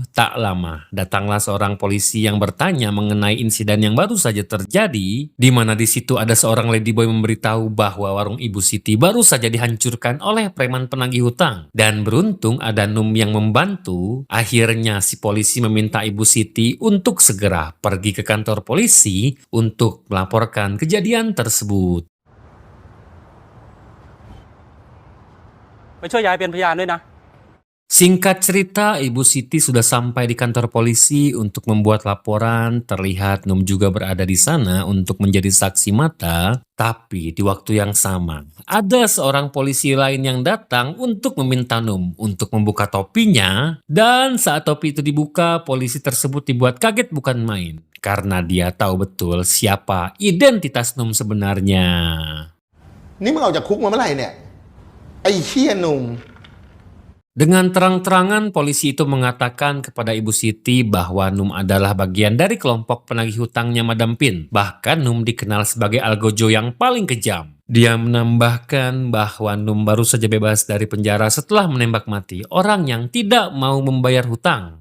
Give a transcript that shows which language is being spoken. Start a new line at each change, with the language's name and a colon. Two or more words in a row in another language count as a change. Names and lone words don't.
Indonesian: Tak lama datanglah seorang polisi yang bertanya mengenai insiden yang baru saja terjadi, di mana di situ ada seorang ladyboy memberitahu bahwa warung Ibu Siti baru saja dihancurkan oleh preman penagih hutang. Dan beruntung ada Num yang membantu. Akhirnya si polisi meminta Ibu Siti untuk segera pergi ke kantor polisi untuk melaporkan kejadian tersebut.
Thai: ไปช่วยยายเป็นพยานด้วยนะ
Indonesian: Singkat cerita, Ibu Siti sudah sampai di kantor polisi untuk membuat laporan. Terlihat Num juga berada di sana untuk menjadi saksi mata. Tapi di waktu yang sama, ada seorang polisi lain yang datang untuk meminta Num untuk membuka topinya. Dan saat topi itu dibuka, polisi tersebut dibuat kaget bukan main. Karena dia tahu betul siapa identitas Num sebenarnya.
Thai: นี่มึงออกจากคุกมาเมื่อไหร่เนี่ย ไอ้เชี่ยหนุ่ม
Indonesian: Dengan terang-terangan polisi itu mengatakan kepada Ibu Siti bahwa Num adalah bagian dari kelompok penagih hutangnya Madampin. Bahkan Num dikenal sebagai algojo yang paling kejam. Dia menambahkan bahwa Num baru saja bebas dari penjara setelah menembak mati orang yang tidak mau membayar hutang.